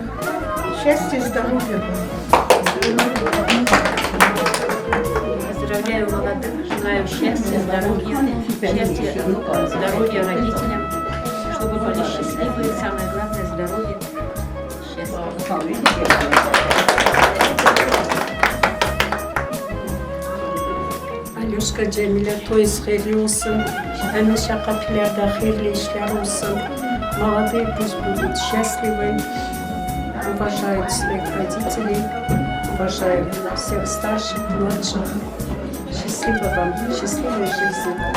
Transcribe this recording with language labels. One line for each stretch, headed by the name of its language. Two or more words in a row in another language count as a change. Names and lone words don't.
Russian: Счастья и здоровья вам. Поздравляю молодых, желаю счастья, здоровья, счастья, здоровья родителям, чтобы были счастливы, самое главное здоровье, счастье.
Turkish: Alyoshka Cemile toyuz hayırlı olsun. Hemşe kapılarda hayırlı işler olsun.
Russian: Молодые пусть будут счастливы, уважают своих родителей, уважают всех старших, младших. Счастливо вам, счастливой жизни.